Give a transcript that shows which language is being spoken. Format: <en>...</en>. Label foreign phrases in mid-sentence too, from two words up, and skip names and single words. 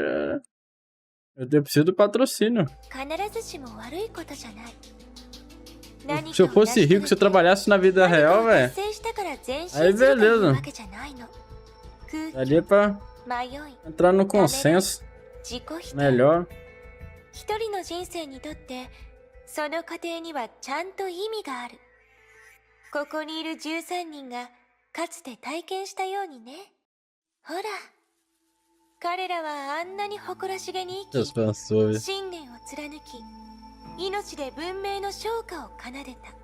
<pt>Eu preciso do patrocínio. Se eu fosse rico, se eu trabalhasse na vida real, velho, aí beleza. Daria pra entrar no consenso melhor.</pt> <ja>その過程にはちゃんと意味がある。ここにいる13人がかつて体験したようにね。ほら、彼らはあんなに誇らしげに生き、信念を貫き、命で文明の昇華を奏でた。</ja>